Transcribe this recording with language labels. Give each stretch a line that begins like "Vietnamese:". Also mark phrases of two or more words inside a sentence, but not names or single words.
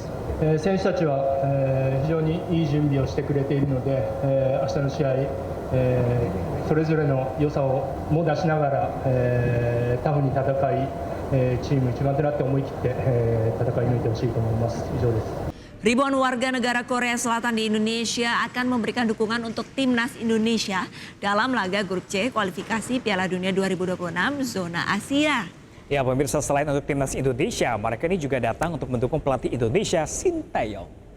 Japanese: 選手たちは、非常にいい準備をしてくれているので、明日の試合、それぞれの良さをも出しながら、タフに戦い、チーム一丸となって思い切って、戦い抜いてほしいと思います。以上です。
Indonesian: Ribuan warga negara Korea Selatan di Indonesia akan memberikan dukungan untuk timnas Indonesia dalam laga grup C kualifikasi Piala Dunia 2026 zona Asia. Ya pemirsa, selain untuk timnas Indonesia, mereka ini juga datang untuk mendukung pelatih Indonesia Shin Tae-yong.